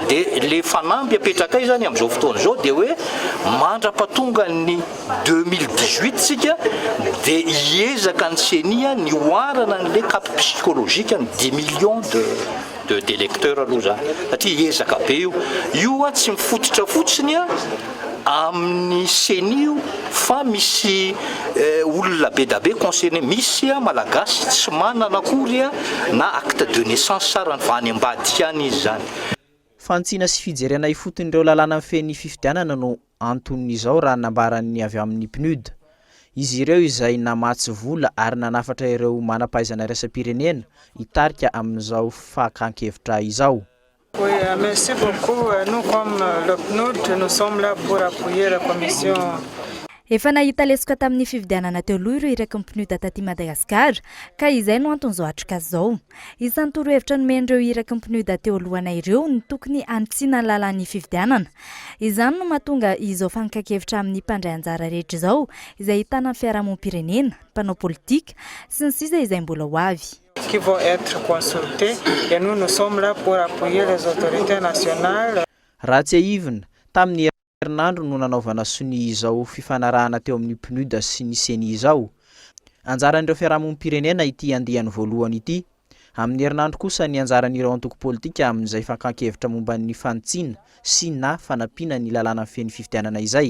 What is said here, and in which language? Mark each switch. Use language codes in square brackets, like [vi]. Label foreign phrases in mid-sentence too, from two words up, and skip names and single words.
[mg] Dia le fanamby apetraka zany amin'izao fotoana izao dia hoe mandrapatonga ny 2018 sika dia hiezaka ny CENI ny oarana n'ilay [fr] cap psychologique [mg] ny [fr] 10 millions de lecteurs [mg] aloha zany satria hiezaka be io tsy mifototra fotsiny amin'ny CENI fa misy olona be da be concerné, misy malagasy tsy manana akory na [fr] acte de naissance [mg] sarany fa any ambady any izy zany. Fantsina sy fijerena ifoton'ireo lalàna feny fifidianana no anton'izao raha nambaran'ny avy amin'ny PNUD. Izy ireo izay namatsy vola ary nanafatra ireo manam-pahaizana raisam-pirenena hitarika amin'izao fakan-kevitra izao. [fr] Oui, merci beaucoup. Nous, comme le PNUD, nous sommes là pour appuyer la commission. [mg] Efa nahita lesoka tamin'ny fifidianana teo aloha ireo iraky ny PNUD taty Madagasikara ka izay no anton'izao atrikasa izao. Isan'ny torohevitra nomen'ireo iraky ny PNUD teo alohana ireo ny tokony antsiana ny lalàn'ny fifidianana. Izany no mahatonga izao fankakevitra amin'ny mpandray anjara rehetra izao izay hitana ny fiarahamonim-pirenena, mpanao politika sy ny sisa izay mbola ho avy. [fr] Qui vont être consultés et nous sommes là pour appuyer les autorités nationales. [mg] Raha tsy aivina tamin'ny herinandro no nanaovana sony izao fifanarahana teo amin'ny PNUD sy ny CENI izao. Anjaran'ireo fiarahamonim-pirenena ity andehan'ny voalohany ity. Amin'ny herinandro kosa ny anjaran'ireo antoko politika amin'izay fakan-kevitra momban'ny fanitsina sy na fanampiana ny lalàna feny fifidianana izay.